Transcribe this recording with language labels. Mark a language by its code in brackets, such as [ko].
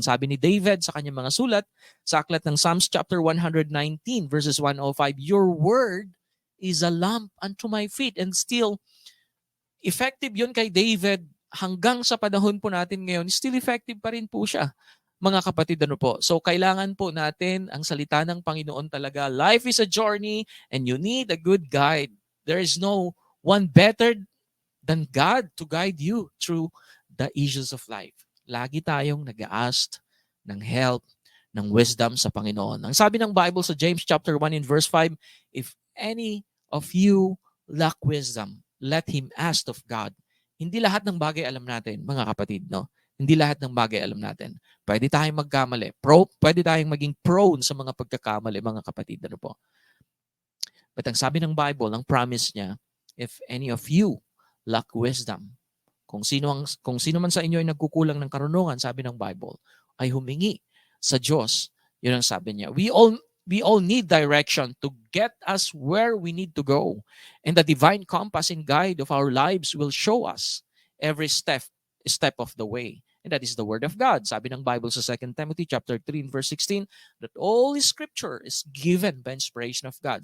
[tl] Sabi ni David sa kanyang mga sulat, sa aklat ng Psalms chapter 119 verses 105, [en] your word is a lamp unto my feet. [tl] And still, effective yun kay David hanggang sa panahon po natin ngayon, still effective pa rin po siya, mga kapatid. Ano po? So kailangan po natin ang salita ng Panginoon talaga. [en] Life is a journey and you need a good guide. There is no one better than God to guide you through the issues of life. [tl] Lagi tayong nag-ask ng help, ng wisdom sa Panginoon. Ang sabi ng Bible [en] sa James chapter 1 in verse 5, if any of you lack wisdom, let him ask of God. [tl] Hindi lahat ng bagay alam natin, mga kapatid, no? Hindi lahat ng bagay alam natin. Pwede tayong magkamali. Pwede tayong maging prone sa mga pagkakamali, mga kapatid. Ano po? But ang sabi ng Bible, ang promise niya, [en] if any of you lack wisdom, [tl] kung sino man sa inyo ay nagkukulang ng karunungan, sabi ng Bible, ay humingi sa Diyos. Yun ang sabi niya. [en] We all need direction to get us where we need to go. And the divine compass and guide of our lives will show us every step of the way. And that is the word of God. [tl] Sabi ng Bible [en] sa 2 Timothy chapter 3 and verse 16, that all scripture is given by inspiration of God.